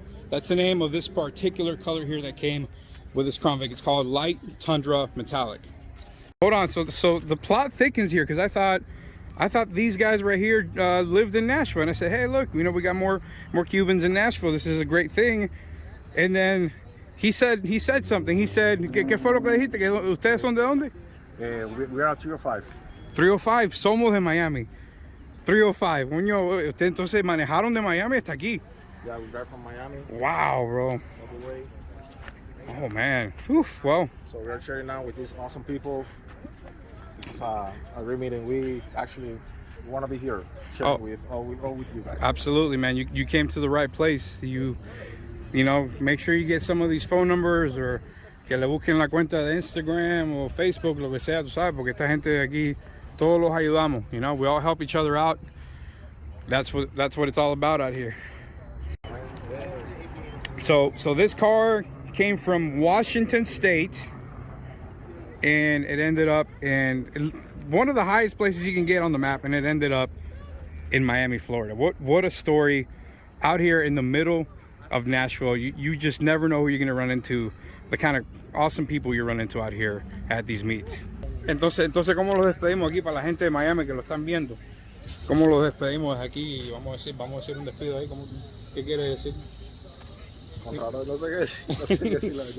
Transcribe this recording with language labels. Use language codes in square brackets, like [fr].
[en] That's the name of this particular color here that came with this Crown Vic. It's called Light Tundra Metallic. Hold on, so the plot thickens here, because I thought these guys right here lived in Nashville, and I said, hey, look, you know, we got more Cubans in Nashville. This is a great thing. And then he said something. He said, [es] ¿Qué fue lo que dijiste? ¿Que ustedes son de dónde? [en] We are 305. [es] 305, somos de Miami. 305, coño, ustedes entonces manejaron de Miami hasta aquí. [en] Yeah, we drive from Miami. Wow, bro. All the way. Oh man. Oof, well. So we're sharing now with these awesome people. It's a great meeting. We actually want to be here sharing with you guys. Absolutely, man. You came to the right place. You know, make sure you get some of these phone numbers or [es] que le busquen la cuenta de Instagram o Facebook, lo que sea, tú sabes, porque esta gente de aquí, todos los ayudamos. [en] You know, we all help each other out. That's what it's all about out here. So this car came from Washington State, and it ended up in one of the highest places you can get on the map, and it ended up in Miami, Florida. What a story out here in the middle of Nashville. You just never know who you're gonna run into, the kind of awesome people you run into out here at these meets. [es] Entonces ¿cómo los despedimos aquí para la gente de Miami que lo están viendo? ¿Cómo los despedimos desde aquí? Vamos a decir un despido ahí. ¿Qué quieres decir? No sé qué decir la verdad.